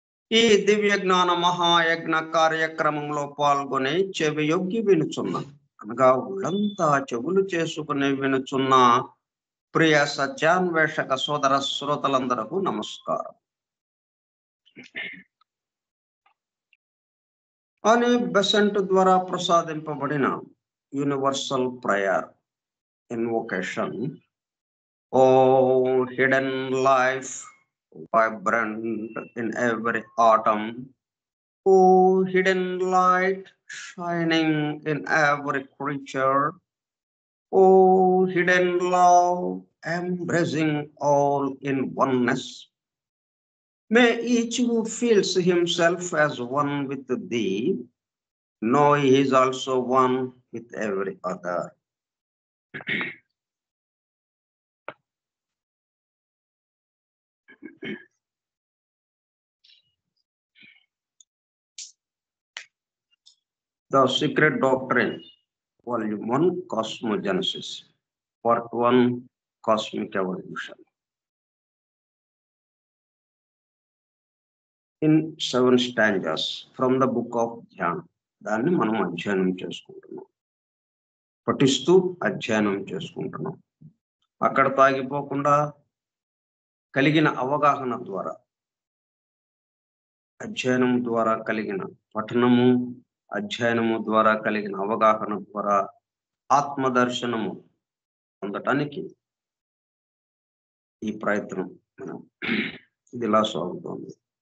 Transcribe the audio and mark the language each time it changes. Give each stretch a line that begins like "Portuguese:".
Telugu: ఈ దివ్య జ్ఞాన మహాయజ్ఞ కార్యక్రమంలో పాల్గొని చెవియొగ్గి వినుచున్న, అనగా ఉళ్ళంతా చెవులు చేసుకుని వినుచున్న ప్రియ సత్యాన్వేషక సోదర శ్రోతలందరకు నమస్కారం. అనే బెసెంట్ ద్వారా ప్రసాదింపబడిన universal prayer invocation.
English: Oh hidden life vibrant in every atom. Oh, hidden light shining in every creature. Oh, hidden love embracing all in oneness. May each who feels himself as one with thee know he is also one with every other. The Secret Doctrine, Volume 1, Cosmogenesis, Part 1, Cosmic Evolution. In 7 stanzas from the book of Jnana.
Telugu: దాన్ని మనం అధ్యయనం చేసుకుంటున్నాం, పఠిస్తూ అధ్యయనం చేసుకుంటున్నాం. అక్కడ తాగిపోకుండా కలిగిన అవగాహన ద్వారా, అధ్యయనం ద్వారా కలిగిన పఠనము, అధ్యయనము ద్వారా కలిగిన అవగాహన ద్వారా ఆత్మదర్శనము పొందటానికి ఈ ప్రయత్నం మనం ఇది ఇలా సాగుతోంది.